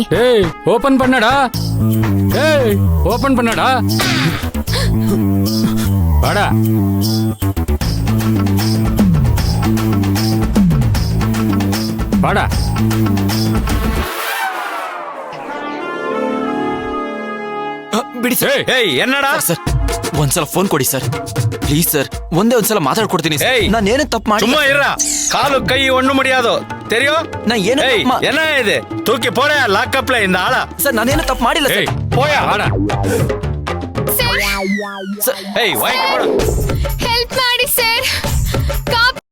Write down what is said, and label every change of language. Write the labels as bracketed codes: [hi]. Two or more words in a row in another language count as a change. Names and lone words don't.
[ta] ஏய் ஓப்பன் பண்ணடா. ஏய் ஓப்பன் பண்ணடா. ಬಾಡ. ಬಾಡ. [kn] ಬಿಡಿ ಸರ್. [ta] ஏய் என்னடா? [kn] ಸರ್ ಒಂದ್ಸಲ ಫೋನ್ ಕೊಡಿ ಸರ್ ಪ್ಲೀಸ್ ಸರ್. ಒಂದೇ ಒಂದ್ಸಲ ಮಾತಾಡ್ಕೊಡ್ತೀನಿ. ಏಯ್, ನಾನೇನು ತಪ್ಪು ಮಾಡಿ. [ta] சும்மா இரு. காலு கை ஒண்ணு முடியாது, தெரியும்? [kn] ನಾ ಏನು [ta] ஏய் என்ன இது? தூக்கி போட லாக்அப்ல இந்த ஆளா. [kn] ಸರ್ ನಾನೇನು ತಪ್ಪು ಮಾಡಿಲ್ಲ ಏಯ್ ಸರ್. [ta] போயா. ಬಾಡ. ஏய் வாங்கி போடா. [kn] ಹೆಲ್ಪ್ ಮಾಡಿ ಸರ್.